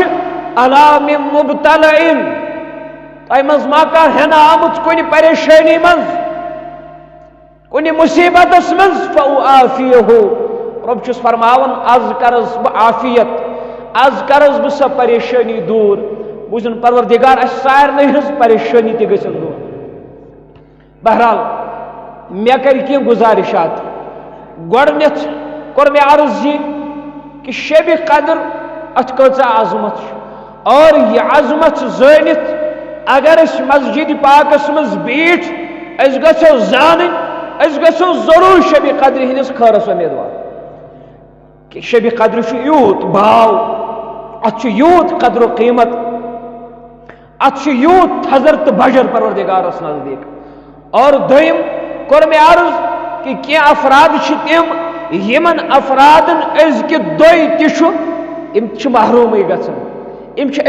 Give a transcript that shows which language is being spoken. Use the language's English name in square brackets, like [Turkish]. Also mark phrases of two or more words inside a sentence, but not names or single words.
[Arabic] الا من مبتلئن، [Kashmiri] تۄہہِ منٛز ما کانٛہہ ہٮ۪نہٕ آمُت کُنہِ پریشٲنی منٛز، کُنہِ مُصیبتس منٛز فاعافیہو، رۄب چھُس فرماوان آز کرس بہٕ عافیت، آز کرس بہٕ سۄ پریشٲنی دوٗر. بوٗزِن پروردگار اَسہِ سارنٕے ہٕنٛز پریشٲنی تہِ گٔژھِن دوٗر. بہرحال مے کر کی گزارشات گۄڈنیٚتھ کوٚر مےٚ عرض یہ کہ شب قدر ات کۭژاہ عظمت اور یہ عظمت زٲنِتھ اگر اس مسجد پاکس مز بیٹھ اس گژھو زانٕنۍ اس گژھو ضرور شب قدر ہندس خٲرس امیدوار کہ شب قدر چھُ یوٗت باو ات چھُ یوٗت قدر و قیمت ات چھُ یوٗت تھزر تہٕ بجر پروردگارس نزدیک اور دوٚیِم کوٚر مےٚ عرض کہ کینٛہہ افراد چھِ تِم یمن افرادن أزکہِ دۄہ تہِ چھُ یِم چھِ محرومٕے گژھان یِم چھِ